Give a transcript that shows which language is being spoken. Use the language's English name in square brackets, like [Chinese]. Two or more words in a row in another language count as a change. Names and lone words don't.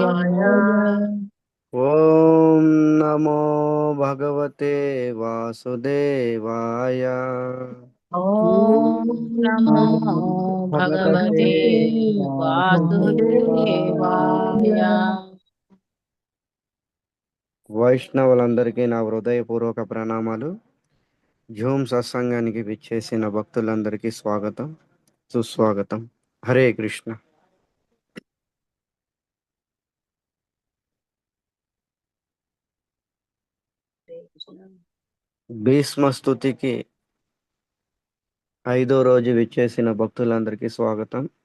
[Sanskrit] వాసుదేవాయ. వాసుదేవాయ. ఓం నమో భగవతే వాసుదేవాయ. ఓం ఓం నమో నమో నమో భగవతే భగవతే భగవతే వాసుదేవాయ. వాసుదేవాయ. వాసుదేవాయ. [Telugu] వైష్ణవులందరికీ నా హృదయపూర్వక ప్రణామాలు. జూమ్ సత్సంగానికి విచ్చేసిన భక్తులందరికీ స్వాగతం, సుస్వాగతం. హరే కృష్ణ. భీష్మ స్తుతికి 5వ రోజు విచ్చేసిన భక్తులందరికీ స్వాగతం.